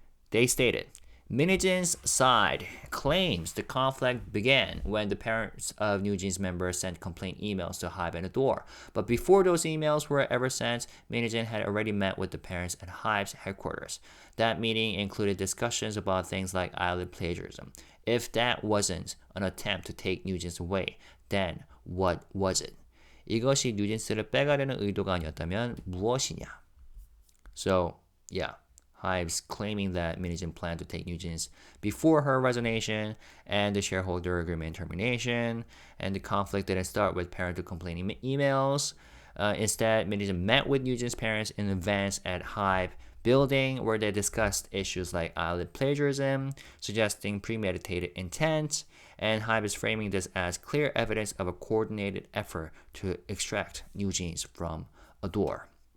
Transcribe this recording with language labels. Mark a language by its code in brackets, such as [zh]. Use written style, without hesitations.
[en] They stated, Min Hee-jin's side claims the conflict began when the parents of NewJeans members sent complaint emails to HYBE and ADOR. But before those emails were ever sent, Min Hee-jin had already met with the parents at HYBE's headquarters. That meeting included discussions about things like eyelid plagiarism. If that wasn't an attempt to take NewJeans away, then what was it? [ko] 이것이 뉴진스를 빼가려는 의도가 아니었다면 무엇이냐? [en] So, yeah. HYBE's claiming that Min Hee-jin planned to take NewJeans before her resignation and the shareholder agreement termination, and the conflict didn't start with parent to complaining emails. Instead, Min Hee-jin met with NewJeans' parents in advance at HYBE building where they discussed issues like eyelid plagiarism, suggesting premeditated intent, and HYBE is framing this as clear evidence of a coordinated effort to extract NewJeans from ADOR.